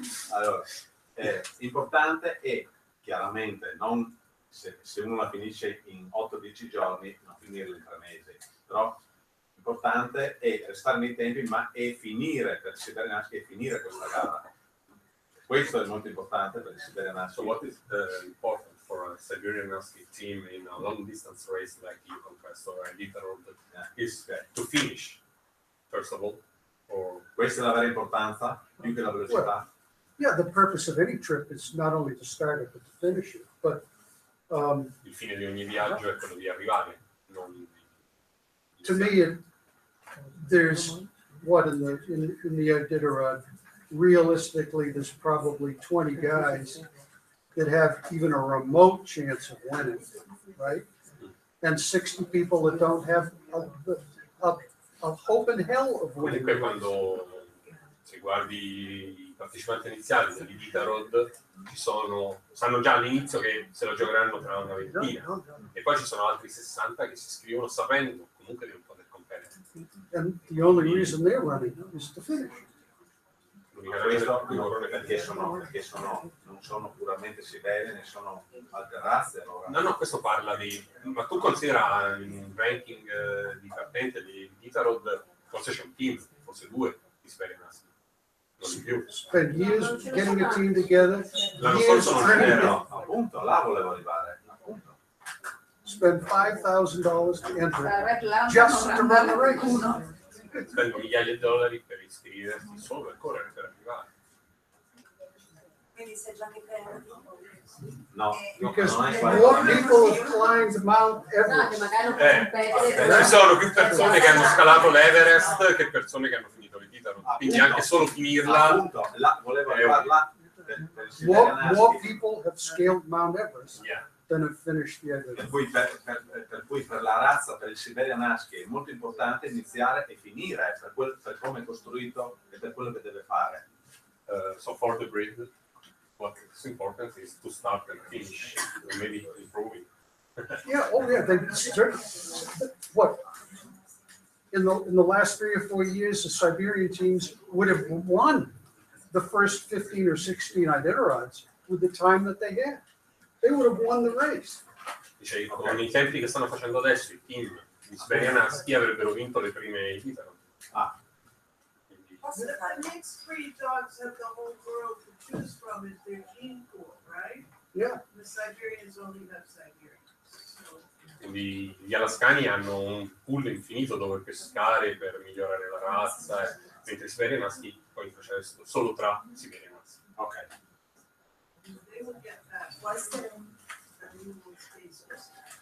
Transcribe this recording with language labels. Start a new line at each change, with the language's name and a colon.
Italian: Allora, importante è chiaramente non se uno la finisce in 8-10 giorni, non finirla in 3 mesi, però l'importante è restare nei tempi, ma è finire per il Siberian Husky, è finire questa gara. Questo è molto importante per il Siberian Husky.
English: So what is important for a Siberian Husky team in a long distance race like you confessed or a literal is to finish, first of all? Or...
Italian: Questa è la vera importanza, più che la velocità.
English: Yeah, the purpose of any trip is not only to start it, but to finish it. But
Italian: il fine di ogni viaggio è quello di arrivare, non di
English: to me, there's what in the Iditarod, realistically, there's probably 20 guys that have even a remote chance of winning, right? And 60 people that don't have a hope in hell of winning.
Italian: Comunque quando se guardi i partecipanti iniziali dell'Iditarod sanno già all'inizio che se la giocheranno tra una ventina e poi ci sono altri 60 che si iscrivono sapendo comunque di non poter competere.
English: And the only reason they're running is to finish.
Italian: Questo perché non sono puramente siberiani, ne sono altre razze. Allora. No, questo parla di... Ma tu considera in ranking di partente di Iditarod, forse c'è un team, forse 2 di Siberian Husky, non di più.
English: Spend years getting a team together.
Italian: L'anno scorso non c'era. Appunto, là volevo arrivare. Appunto.
English: Spend $5,000 to enter just to run the race.
Italian: Spendo migliaia di dollari per iscriversi solo per correre, per arrivare. Quindi sei già che per... No,
English: Because
Italian: non è
English: more people have climbed Mount Everest.
Italian: Ci sono più persone che hanno scalato l'Everest che persone che hanno finito l'Iditarod. Quindi anche solo finirla... Appunto, là, volevo arrivare là.
English: More people have scaled Mount Everest Yeah. than have finished the
Italian: Per Everest. cui per la razza, per il Siberian Husky è molto importante iniziare e finire per come è costruito e per quello che deve fare.
English: So for the breed, what is important is to start and finish, and maybe improving. Yeah, oh yeah, what? In the last 3 or 4 years, the Siberian teams would have won the first 15 or 16 Iditarods with the time that they had. They would have won the race.
Italian: Dice, con i tempi che stanno facendo adesso, i team di Siberian Husky avrebbero vinto le prime Iditarod.
English: The next breed dogs have the whole world to choose from is their gene pool, right? Yeah. The Siberians only have Siberians. So,
Italian: Quindi gli alascani hanno un pool infinito dove pescare per migliorare la razza, mentre i Siberian Husky poi facevano solo tra Siberian Husky. Ok.
English: they will get that.
Italian: Può essere un
English: unusual species.